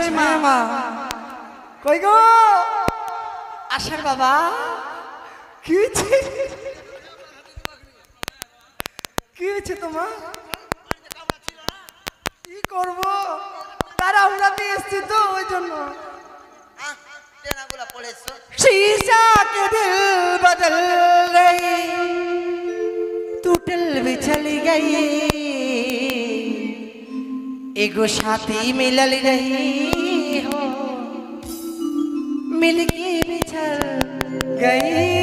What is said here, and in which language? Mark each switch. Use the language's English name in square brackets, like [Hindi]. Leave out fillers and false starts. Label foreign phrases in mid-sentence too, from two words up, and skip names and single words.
[Bangla] মা কই গো আশার বাবা? কি হয়েছে? কি হয়েছে তোমার? কি করবো, তারা আমরা এসছি তো ওই জন্য। [Bhojpuri] शीशा के दिल बदल रही, टूटल बिछल गई, एगो साथी मिलल रही हो, मिलके बिछल गई।